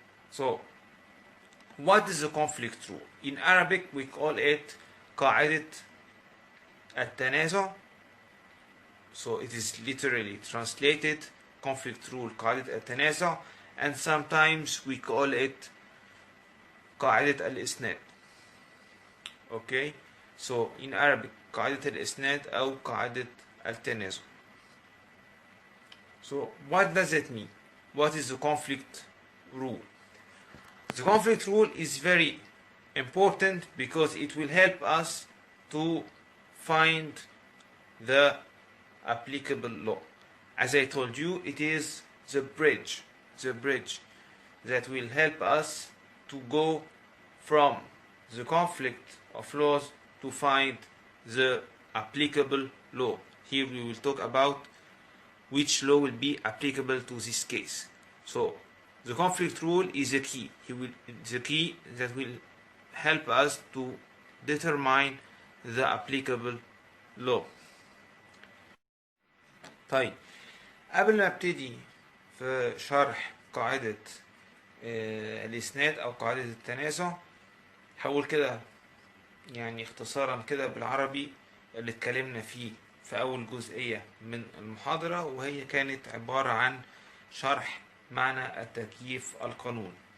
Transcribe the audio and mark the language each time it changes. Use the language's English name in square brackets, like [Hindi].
[English] So what is the conflict rule? In Arabic we call it [Arabic] قاعدة التنازع. [English] So it is literally translated conflict rule [Arabic] قاعدة التنازع, [English] and sometimes we call it [Arabic] قاعدة الإسناد. [English] Okay, so in Arabic [Arabic] قاعدة الإسناد أو قاعدة التنازع. [English] So what does it mean? What is the conflict rule? The conflict rule is very important because it will help us to find the applicable law. As I told you, it is the bridge that will help us to go from the conflict of laws to find the applicable law. Here we will talk about which law will be applicable to this case. So the conflict rule is the key. The key that will help us to determine the applicable law. [Arabic] طيب قبل ما ابتدي في شرح قاعدة الإسناد أو قاعدة التنازع، هقول كده يعني اختصارا كده بالعربي اللي اتكلمنا فيه في أول جزئية من المحاضرة، وهي كانت عبارة عن شرح معنى التكييف القانوني.